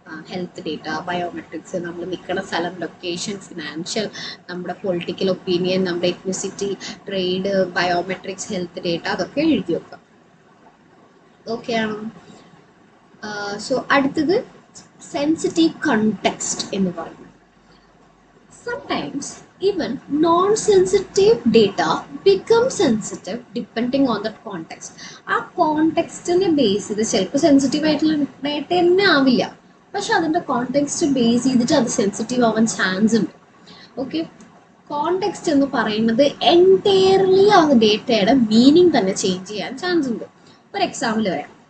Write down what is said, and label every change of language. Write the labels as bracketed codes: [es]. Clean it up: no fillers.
[ml] Health data, biometrics, നമ്മൾ നിൽക്കുന്ന സ്ഥലം, ലൊക്കേഷൻ, ഫിനാൻഷ്യൽ, നമ്മുടെ പൊളിറ്റിക്കൽ ഒപ്പീനിയൻ, നമ്മുടെ ethnicity, trade, biometrics, health data, അതൊക്കെ എഴുതി വെക്കാം. ഓക്കെ ആണോ? സോ അടുത്തത് സെൻസിറ്റീവ് കോണ്ടെക്സ്റ്റ് എന്ന് പറയുന്നത്. [en] Sometimes even non-sensitive data becomes sensitive depending on the context. [ml] ആ കോണ്ടെക്സ്റ്റിനെ ബേസ് ചെയ്ത് ചിലപ്പോൾ സെൻസിറ്റീവ് ആയിട്ടുള്ള ഡേറ്റ തന്നെ ആവില്ല, പക്ഷെ അതിൻ്റെ കോണ്ടെക്സ്റ്റ് ബേസ് ചെയ്തിട്ട് അത് സെൻസിറ്റീവ് ആവാൻ ചാൻസ് ഉണ്ട്. ഓക്കെ, കോണ്ടെക്സ്റ്റ് എന്ന് പറയുന്നത് എൻറ്റയർലി ആ ഡേറ്റയുടെ മീനിങ് തന്നെ ചേഞ്ച് ചെയ്യാൻ ചാൻസ് ഉണ്ട്. ഒരു എക്സാമ്പിൾ പറയാം.